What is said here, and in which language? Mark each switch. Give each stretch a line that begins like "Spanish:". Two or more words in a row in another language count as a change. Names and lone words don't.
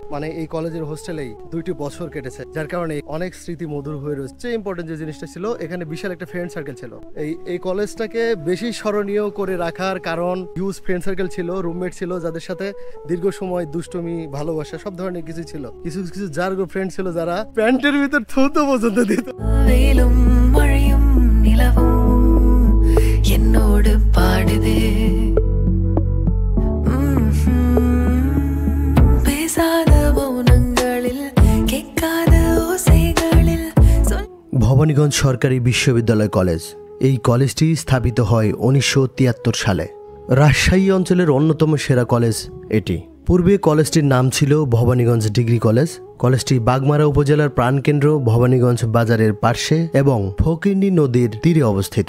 Bangla: মানে এই কলেজের হোস্টেলেই 2টি বছর কেটেছে, যার কারণে অনেক স্মৃতি মধুর হয়ে রয়েছে। ইম্পর্টেন্ট যে জিনিসটা ছিল, এখানে বিশাল একটা
English: friend circle
Bangla: ছিল। এই কলেজটাকে বেশি স্মরণীয় করে রাখার কারণ
English: huge friend circle
Bangla: ছিল, রুমমেট ছিল যাদের সাথে দীর্ঘ সময় দুষ্টুমি, ভালোবাসা সব ধরনের কিছু ছিল। কিছু কিছু জার্গো ফ্রেন্ড ছিল যারা প্যান্টের ভিতর থুতো পর্যন্ত দিত।
Tamil: வெயிலும் மழையும் நிலவும் என்னோடு பாடுதே, பேசாத মৌனங்களில் கேட்காத ஓசைகளில்।
Bangla: ভবানীগঞ্জ সরকারি বিশ্ববিদ্যালয় কলেজ, এই কলেজটি স্থাপিত হয় 1973 সালে। রাজশাহী অঞ্চলের অন্যতম সেরা কলেজ এটি। পূর্বে কলেজটির নাম ছিল ভবানীগঞ্জ ডিগ্রি কলেজ। কলেজটি বাগমারা উপজেলার প্রাণকেন্দ্র ভবানীগঞ্জ বাজারের পার্শ্বে এবং ফকিরনী নদীর তীরে অবস্থিত।